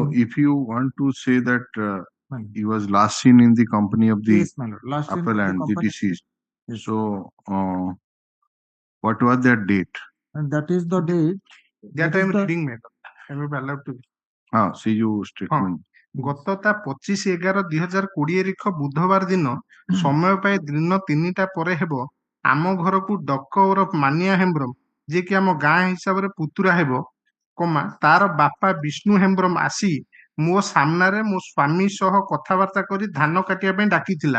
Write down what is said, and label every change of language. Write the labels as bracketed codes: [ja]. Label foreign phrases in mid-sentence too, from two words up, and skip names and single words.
[en] So, if you want to say that he was last seen in the company of the Yes, my lord. Last seen appellant, in the the company. deceased. Yes. So, what was that date? And that is the date. That I am reading, madam. I am allowed to. See you statement. [or] ଗତ ତା 25/11/2020 ତାରିଖ ବୁଧବାର ଦିନ ସମୟ ପାଇ ଦିନ 3ଟା ପରେ ହେବ ଆମ ଘରକୁ ଡକ ଓରଫ ମାନିଆ ହେମ୍ବ୍ରମ, ଯିଏକି ଆମ ଗାଁ ହିସାବରେ ପୁତୁରା ହେବ, ତାର ବାପା ବିଷ୍ଣୁ ହେମ୍ବ୍ରମ ଆସି ମୋ ସାମ୍ନାରେ ମୋ ସ୍ୱାମୀ ସହ କଥାବାର୍ତ୍ତା କରି ଧାନ କାଟିବା ପାଇଁ ଡାକିଥିଲା।